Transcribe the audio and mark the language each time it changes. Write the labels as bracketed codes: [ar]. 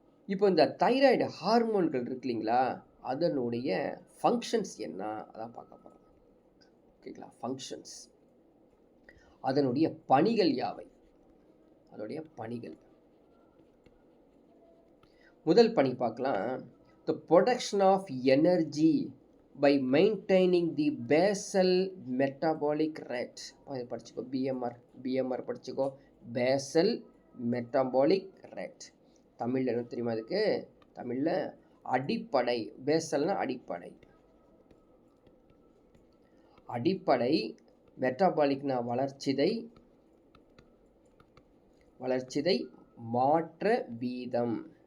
[ta] இப்போ இந்த தைராய்டு ஹார்மோன்கள் இருக்கு இல்லைங்களா, அதனுடைய ஃபங்க்ஷன்ஸ் என்ன அதான் பார்க்க போகிறோம். ஓகேங்களா, ஃபங்க்ஷன்ஸ், அதனுடைய பணிகள் யாவை, அதனுடைய பணிகள். முதல் பணி பார்க்கலாம். [en] The production of energy by maintaining the basal metabolic rate. [ta] படிச்சுக்கோ, PMR படிச்சுக்கோ, basal metabolic rate. தமிழில் என்ன தெரியுமா அதுக்கு? தமிழில் அடிப்படை. பேசல்னா அடிப்படை, அடிப்படை. மெட்டாபாலிக்னா வளர்ச்சிதை, வளர்ச்சிதை மாற்ற வீதம்.